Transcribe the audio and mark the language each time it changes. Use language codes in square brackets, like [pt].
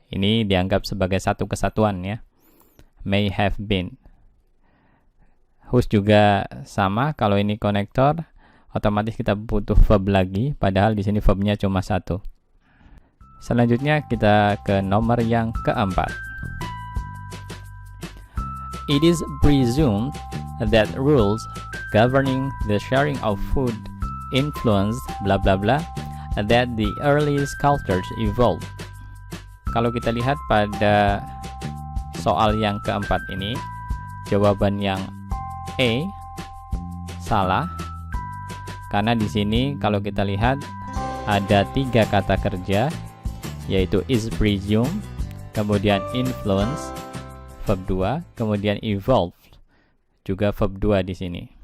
[id] Ini dianggap sebagai satu kesatuan ya. [en] May have been. [id] Whose juga sama, kalau ini konektor, otomatis kita butuh verb lagi, padahal di sini verbnya cuma satu. Selanjutnya kita ke nomor yang keempat. [en] It is presumed that rules governing the sharing of food influenced bla bla bla that the earliest cultures evolved. [id] Kalau kita lihat pada soal yang keempat ini, jawaban yang E salah karena di sini kalau kita lihat ada 3 kata kerja, yaitu is presumed, kemudian influence verb 2, kemudian evolve juga verb 2 di sini.